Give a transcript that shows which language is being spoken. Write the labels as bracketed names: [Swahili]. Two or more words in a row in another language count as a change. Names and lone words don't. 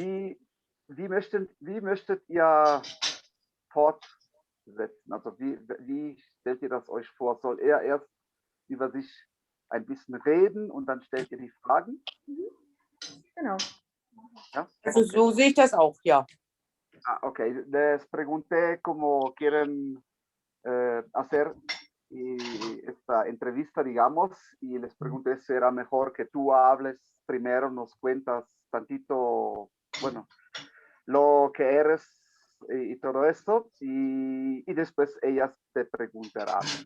[German] Wie möchtet ihr fortsetzen? Also wie stellt ihr das euch vor? Soll er erst über sich ein bisschen reden und dann stellt ihr die Fragen? Genau. Ja? Also Okay. so sehe ich das auch, ja. [Spanish] Ah, ok, les pregunté cómo quieren hacer esta entrevista, digamos, y les pregunté si era mejor que tú hables primero, nos cuentas tantito, bueno, lo que eres y todo esto, y después ellas te preguntarán.